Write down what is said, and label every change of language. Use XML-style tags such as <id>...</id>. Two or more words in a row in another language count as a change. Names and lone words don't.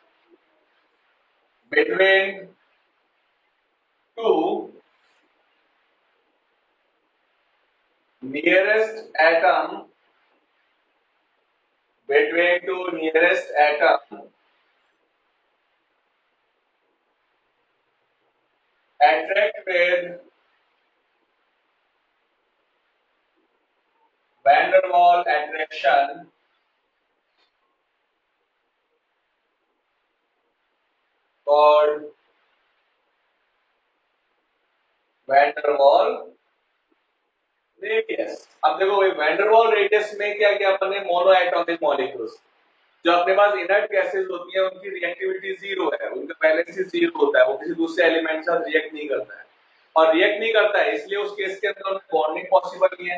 <en>between two nearest atom attract with van der Waal attraction called van der Waal रेडियस।</en> <hi>अब देखो भाई वैन डर वाल रेडियस में क्या किया अपन ने,</hi> <en>mono atomic molecules</en> <hi>जो अपने पास</hi> <en>inert gases</en> <hi>होती है उनकी रिएक्टिविटी जीरो है, उनका बैलेंस ही जीरो होता है, वो किसी दूसरे एलिमेंट के साथ रिएक्ट नहीं करता है, और रिएक्ट नहीं करता है इसलिए उस केस के अंदर</hi> <en>bonding possible</en> <hi>नहीं है।</hi>